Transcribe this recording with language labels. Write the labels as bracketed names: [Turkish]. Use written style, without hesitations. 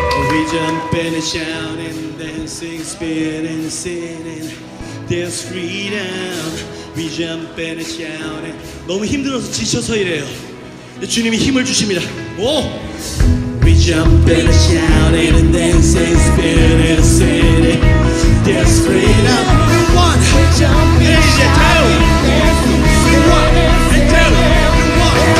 [English] We jumping and shouting, dancing, spinning, singing. There's freedom. We jumping and shouting. [Korean] 너무 힘들어서 지쳐서 이래요. 근데 주님이 힘을 주십니다. 오! [English] We jumping and shouting and dancing, spinning, singing. There's freedom. The one. We jumping and shouting, dancing, spinning, singing. The one.